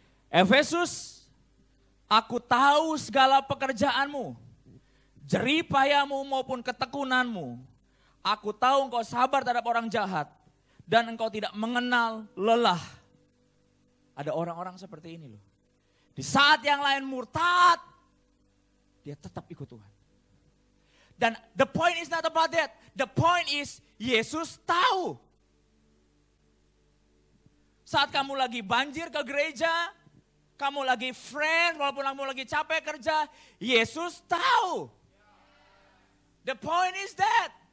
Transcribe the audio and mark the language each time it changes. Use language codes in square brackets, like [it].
[id] Efesus, aku tahu segala pekerjaanmu, jerih payamu maupun ketekunanmu. Aku tahu engkau sabar terhadap orang jahat dan engkau tidak mengenal lelah. Ada orang-orang seperti ini loh. Di saat yang lain murtad, dia tetap ikut Tuhan. Dan [en] the point is not about that. The point is [id] Yesus tahu. Saat kamu lagi banjir ke gereja, kamu lagi friend, walaupun kamu lagi capek kerja, Yesus tahu. [en] The point is that.